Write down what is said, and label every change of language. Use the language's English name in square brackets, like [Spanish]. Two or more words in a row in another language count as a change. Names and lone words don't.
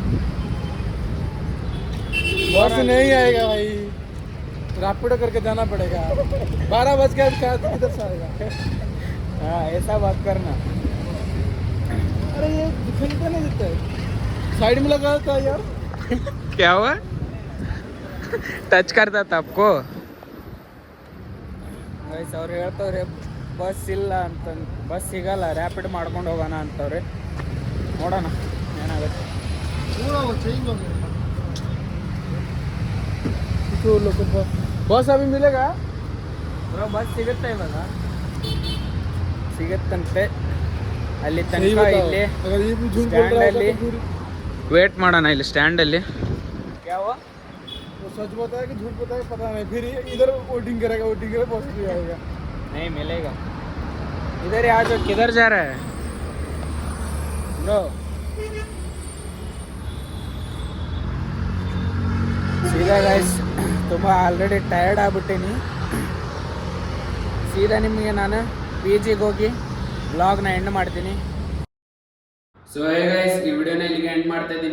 [Hindi] बस नहीं आएगा भाई, रैपिडो करके जाना पड़ेगा. 12 बज गया किधर से आएगा? हाँ ऐसा बात करना. अरे ये दिखाई क्या नहीं देता है, साइड में लगा था यार. क्या हुआ? ಟಚ್ करता था आपको? [Kannada] ಗೈಸ್ ಅವ್ರು ಹೇಳ್ತವ್ರೆ ಬಸ್ ಇಲ್ಲ ಅಂತಂದು, ಬಸ್ ಸಿಗಲ್ಲ, ರ್ಯಾಪಿಡ್ ಮಾಡ್ಕೊಂಡು ಹೋಗೋಣ ಅಂತವ್ರೆ. ನೋಡೋಣ ಏನಾಗುತ್ತೆ. [Hindi] पूरा वो चेंज हो गया. तो लोग बस अभी मिलेगा. [Kannada] ಬ್ರೋ ಬಸ್ ಸಿಗುತ್ತೆ ಇವಾಗ, ಸಿಗುತ್ತಂತೆ. ಅಲ್ಲಿ [Hindi] सही [Kannada] ತನಕ [Hindi] बताओ, [Kannada] ಇಲ್ಲಿ [Hindi] अगर ये भी झूठ बोल रहा स्टैंड होगा तो फिर [Kannada] ವೇಟ್ ಮಾಡೋಣ ಇಲ್ಲಿ ಸ್ಟ್ಯಾಂಡಲ್ಲಿ. ಯಾವ [Hindi] वो सच बताया कि झूठ बताया पता नहीं. फिर ये इधर वोटिंग करेगा बस भी आएगा. नहीं मिलेगा. इधर आ जाओ. किधर जा रहा है ब्रो? [Kannada] ಸೀದಾ ಗೈಸ್ ತುಂಬ [English] already tired [Kannada] ಆಗ್ಬಿಟ್ಟೀನಿ. ಸೀದಾ ನಿಮಗೆ ನಾನು ಪಿ ಜಿಗೆ ಹೋಗಿ ವ್ಲಾಗ್ನ ಎಂಡ್ ಮಾಡ್ತೀನಿ. [English] so hey guys, [Kannada] ಈ ವಿಡಿಯೋನ ಇಲ್ಲಿಗೆ ಎಂಡ್ ಮಾಡ್ತಾ ಇದ್ದೀನಿ.